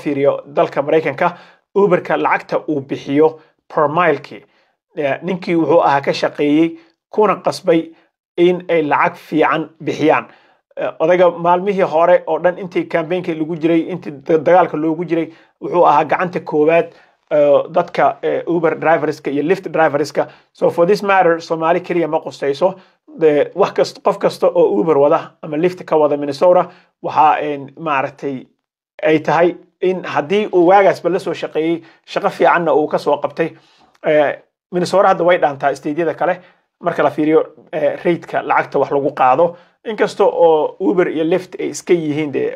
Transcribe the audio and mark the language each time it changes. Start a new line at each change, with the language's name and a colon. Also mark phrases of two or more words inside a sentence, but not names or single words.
Somali: fiiriyo dalka maraykanka uberka lacagta uu bixiyo per milekii ninkii wuxuu ahaa ka shaqeeyey kuna qasbay in ay lacag fiican bixiyaan odayga maalmihii hore oo dhan intii campaignka lagu jiray intii dagaalka loogu jiray wuxuu ahaa gacanta koowaad dadka uber driverska iyo lift driverska
English: so for this matter
Somali: Somali kaliya ma qustayso wax kasta qof kasta oo uber wada ama lift ka wada Minnesota waxa maaragtay ay tahay in haddii uu waagaasba la soo shaqeeyey shaqo fiicanna uu ka soo qabtay Minnesota hadda way dhaantaa isteedyada kale marka la fiiriyo rate-ka lacagta wax lagu qaado inkasta oo uber iyo lift ay iska yihiin